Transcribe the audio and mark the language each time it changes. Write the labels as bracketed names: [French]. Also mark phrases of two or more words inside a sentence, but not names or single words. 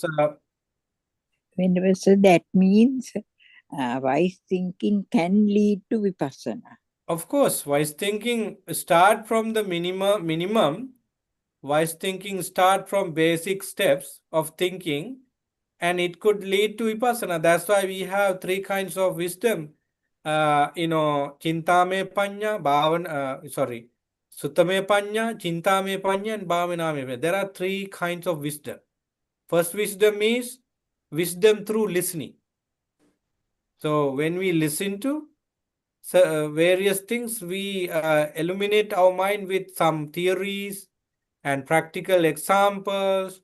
[English] Venerable sir, that means wise thinking can lead to vipassana. of course, wise thinking start from the minimum. Wise thinking start from basic steps of thinking, and it could lead to vipassana. That's why we have three kinds of wisdom. [Pali] Chintame panya, Suttame panya, Chintame panya, and Bhavaname panya. [English] There are three kinds of wisdom. First wisdom is wisdom through listening. So when we listen to various things, we illuminate our mind with some theories and practical examples.